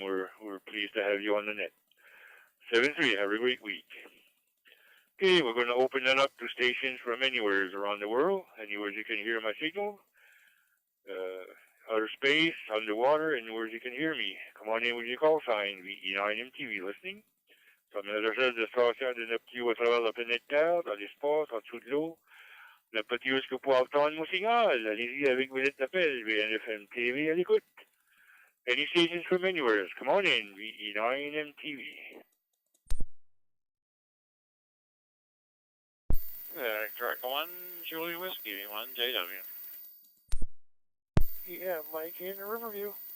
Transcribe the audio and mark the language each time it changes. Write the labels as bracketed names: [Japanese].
[English] We're pleased to have you on the net. 7-3. Have a great week. Okay, we're going to open that up to stations from anywhere around the world. Anywhere you can hear my signal. Outer space, underwater, anywhere you can hear me. Come on in with your call sign, VE9MTV, listening. [French] Comme le recherche de station de notre petit à travers la planète Terre, dans l'espace, en dessous de l'eau. Le petit où est-ce que vous pouvez entendre mon signal. Allez-y avec vos lettres d'appel, VNFM TV à l'écoute. [English] Any stations from anywhere, come on in, VE9MTV. Track 1, Julie Whiskey, 1 JW. Yeah, Mike in Riverview.